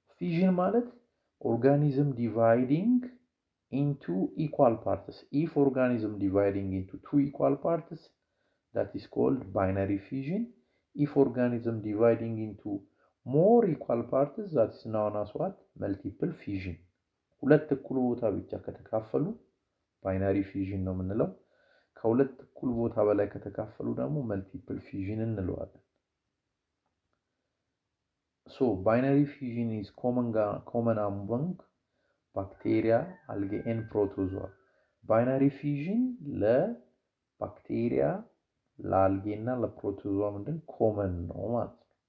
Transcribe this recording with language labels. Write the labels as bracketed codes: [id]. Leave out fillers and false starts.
[en] ፊዥን ማለት ኦርጋኒዝም ዲቫይዲንግ into equal parts. If organism dividing into two equal parts, that is called binary fission. If organism dividing into more equal parts, that is known as what? Multiple fission. [am] ሁለት እኩል ቦታ ብቻ ከተካፈሉ ባይናሪ ፊዥን ነው የምንለው። ከሁለት እኩል ቦታ በላይ ከተካፈሉ ደግሞ መልቲፕል ፊዥን እንለዋለን። [en] So binary fission is common among ባክቴሪያ፣ አልጌ ኤንድ ፕሮቶዞዋ። [am] ባይናሪ ፊዥን ለባክቴሪያ፣ ለአልጌ እና ለፕሮቶዞዋ ምንድን ኮመን ነው ማለት [en] ነው።